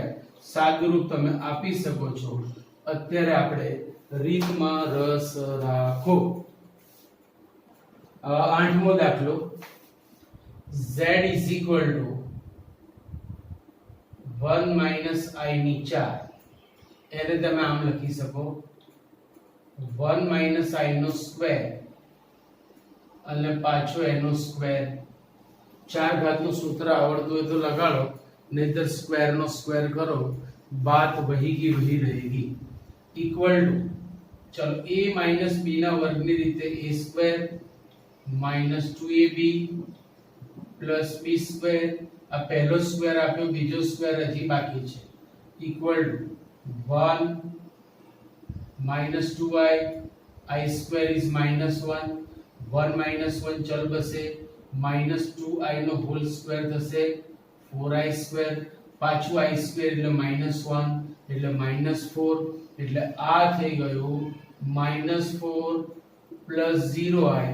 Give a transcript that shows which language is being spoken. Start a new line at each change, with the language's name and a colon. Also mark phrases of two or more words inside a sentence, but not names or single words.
Gujarati: સાદુરૂપ તમે આપી શકો છો. અત્યારે આપણે રીતમાં રસ રાખો. આઠમો દાખલો.
English: z is equal to 1 minus I
Gujarati: ની 4 એને તમે આમ લખી શકો
English: 1 minus i
Gujarati: નો સ્ક્વેર અને પાછો એનો સ્ક્વેર. 4 ઘાતનું સૂત્ર આવડતું હોય તો લગાડો, નહીતર સ્ક્વેર નો સ્ક્વેર કરો,
Hindi: बात वही की वही रहेगी.
English: equal to
Gujarati: चलो a माइनस b ના વર્ગની રીતે
English: a square minus 2ab plus b square.
Gujarati: આ પહેલો સ્ક્વેર આપ્યો, બીજો સ્ક્વેર હજી બાકી છે.
English: equal to 1 minus 2i, i square is minus 1,
Gujarati: 1 માઇનસ 1 ચલ બસે, માઇનસ 2i નો હોલ સ્ક્વેર થશે 4i સ્ક્વેર, પાછું i સ્ક્વેર એટલે માઇનસ 1 એટલે માઇનસ 4, એટલે આ થઈ ગયું માઇનસ 4 પ્લસ 0i.